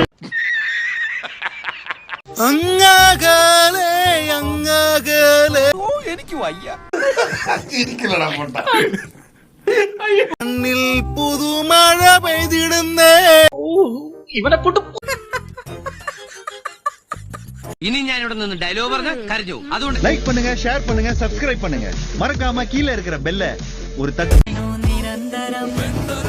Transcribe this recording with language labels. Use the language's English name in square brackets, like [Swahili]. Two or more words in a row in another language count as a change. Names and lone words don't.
[Malayalam] അങ്ങകലെ അങ്ങകലെ. എനിക്ക് വയ്യ. കണ്ണിൽ പുതുമഴ പെയ്തിടുന്നേ. ഇവനെ കൊണ്ട് ഇനി ഞാൻ ഇവിടെ നിന്ന് ഡയലോഗ് പറഞ്ഞ കരഞ്ഞു. അതുകൊണ്ട് [Tamil] லைக் பண்ணுங்க, ஷேர் பண்ணுங்க, சப்ஸ்கிரைப் பண்ணுங்க. மறக்காம கீழே இருக்கிற பெல்ல ஒரு தட்டு.